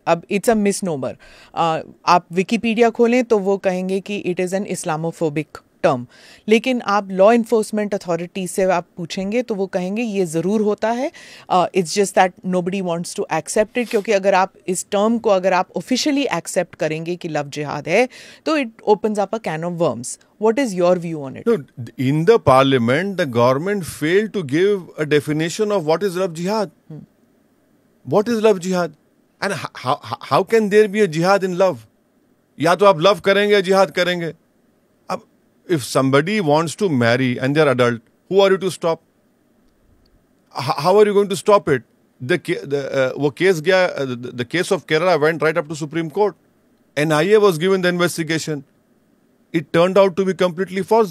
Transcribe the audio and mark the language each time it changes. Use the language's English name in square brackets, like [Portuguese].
[Hindi] अब [English] It's a misnomer. [Hindi] आप Wikipedia खोलें तो वो कहेंगे कि [English] it is an Islamophobic term, [Hindi] लेकिन आप लॉ इन्फोर्समेंट अथॉरिटी से आप पूछेंगे तो वो कहेंगे ये ज़रूर होता है, [English] It's just that nobody wants to accept it. [Hindi] क्योंकि अगर आप इस टर्म को अगर आप ऑफिशियली एक्सेप्ट करेंगे कि लव जिहाद है, तो [English] It opens up a can of worms. What is your view on it? No, in the parliament, the government failed to give a definition of what is love jihad. What is love jihad? And how can there be a jihad in love? [Hindi] या तो आप love करेंगे, jihad करेंगे. [English] अब if somebody wants to marry and they're adult, who are you to stop? How are you going to stop it? [Hindi] वो case गया, [English] the case of Kerala went right up to Supreme Court. NIA was given the investigation. It turned out to be completely false.